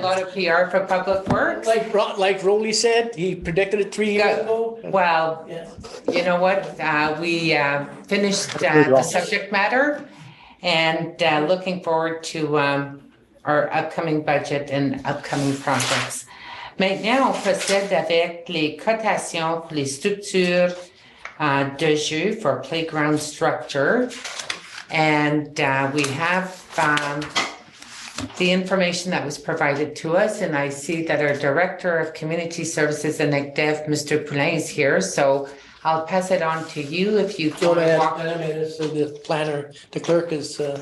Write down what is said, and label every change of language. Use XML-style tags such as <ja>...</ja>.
<en>a lot of PR for Public Works. Like Rowley said, he predicted it 3 years ago. Well, Yeah. you know what? We finished the subject matter and looking forward to our upcoming budget and upcoming projects.</en> <fr>Maintenant, on procède avec les cotations pour les structures de jeu</fr> <en>for playground structure. And we have the information that was provided to us, and I see that our Director of Community Services and ECDEV, Mr. Poulin, is here. So I'll pass it on to you if you So want to walk. the planner, the clerk is.</en>